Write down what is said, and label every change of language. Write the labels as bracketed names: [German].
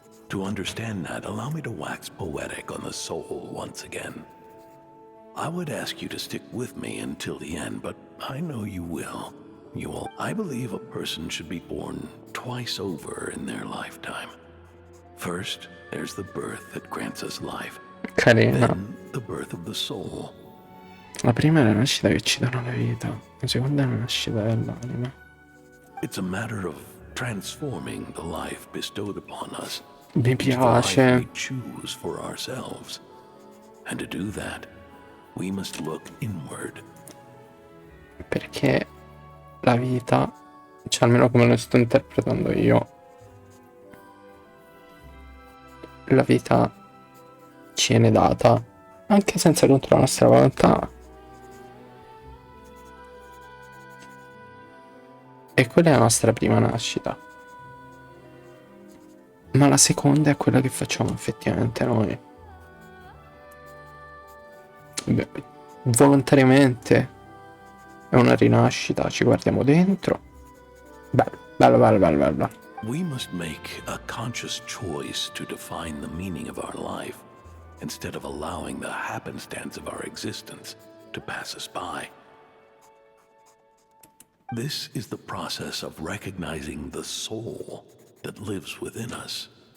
[English] To understand that, allow me to wax poetic on the soul once again. I would ask you to stick with me until the end, but I know you will. You will. I believe a person should be born twice over in their lifetime. First, there's the birth that grants us life. Carina. Then, the birth of the soul. [Italian] La prima è la nascita che ci dà la vita. La seconda è la nascita dell'anima. [English] It's a matter of transforming the life bestowed upon us. [Italian] Mi [English] into the life [Italian] piace. [English] we choose for ourselves. And to do that, we must look inward. [Italian] Perché la vita, cioè almeno come lo sto interpretando io, la vita ci viene data anche senza contro la nostra volontà. E quella è la nostra prima nascita. Ma la seconda è quella che facciamo effettivamente noi. Beh, volontariamente è una rinascita, ci guardiamo dentro. Bello, bello, bello, bello, bello. [English] We must make a conscious choice to define the meaning of our life, instead of allowing the happenstance of our existence to pass us by. This is the process of recognizing the soul that lives within us.